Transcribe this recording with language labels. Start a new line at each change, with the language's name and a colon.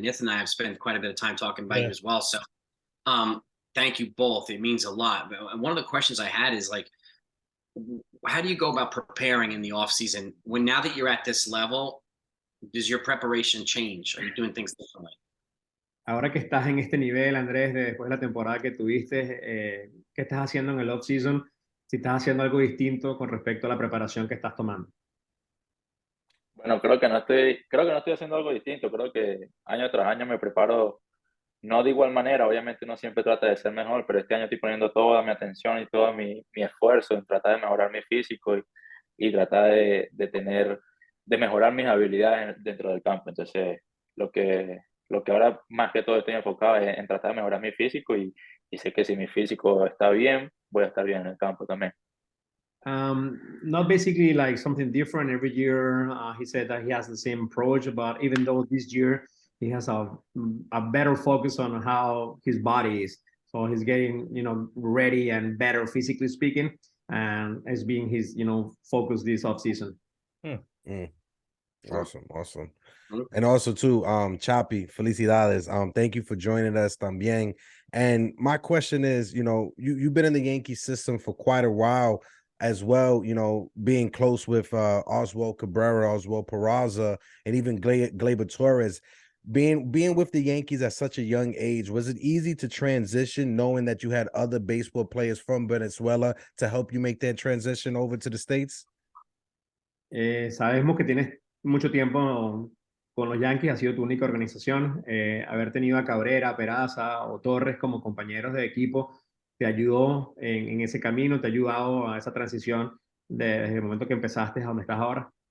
English: Nathan and I have spent quite a bit of time talking about you as well. So thank you both. It means a lot. But one of the questions I had is how do you go about preparing in the off season now that you're at this level? Does your preparation change? Are you doing things differently?
Spanish: Ahora que estás en este nivel, Andrés, después de la temporada que tuviste, ¿qué estás haciendo en el off season? Si estás haciendo algo distinto con respecto a la preparación que estás tomando. Bueno, creo que no estoy haciendo algo distinto. Creo que año tras año me preparo. No de igual manera, obviamente uno siempre trata de ser mejor, pero este año estoy poniendo toda mi atención y todo mi esfuerzo en tratar de mejorar mi físico y tratar de mejorar mis habilidades dentro del campo. Entonces, lo que ahora más que todo estoy enfocado es en tratar de mejorar mi físico y sé que si mi físico está bien, voy a estar bien en el campo también.
English: Not basically like something different every year. He said that he has the same approach, but even though this year he has a better focus on how his body is. So he's getting, ready and better physically speaking, and as being his, focus this off season. Awesome. And also too, Chapi,
Spanish: felicidades.
English: Thank you for joining us
Spanish: también.
English: And my question is, you've been in the Yankee system for quite a while. as well, you know, being close with Oswald Cabrera, Oswald Peraza, and even Gleyber Torres. Being with the Yankees at such a young age, was it easy to transition knowing that you had other baseball players from Venezuela to help you make that transition over to the States?
Spanish: Sabemos que tienes mucho tiempo con los Yankees, ha sido tu única organización. Haber tenido a Cabrera, Peraza o Torres como compañeros de equipo te ayudó en ese camino, te ha ayudado a esa transición desde el momento que empezaste a donde estás ahora.